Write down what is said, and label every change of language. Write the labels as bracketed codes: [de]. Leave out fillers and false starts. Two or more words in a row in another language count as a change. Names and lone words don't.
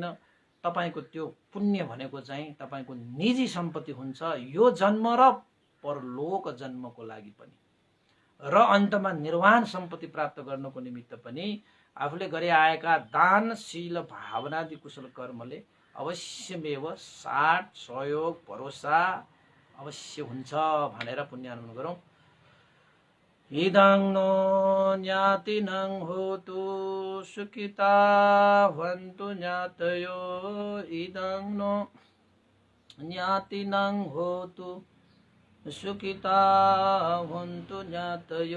[ne] तपाईँको त्यो पुण्य भनेको चाहिँ तपाईँको निजी सम्पत्ति हुन्छ, यो जन्म र परलोक जन्मको लागि पनि। र अन्तमा निर्वाण सम्पत्ति प्राप्त गर्नको निमित्त पनि आफूले गरे आएका दान शील भावनादि कुशल कर्मले अवश्यमेव साथ सहयोग भरोसा अवश्य हुन्छ भनेर पुण्यानुमान गरौँ। [pi] इदं नो ज्ञातिनं होतु सुखिता भवन्तु ज्ञातयो। इदं नो ज्ञातिनं होतु सुखिता भवन्तु ज्ञातयो।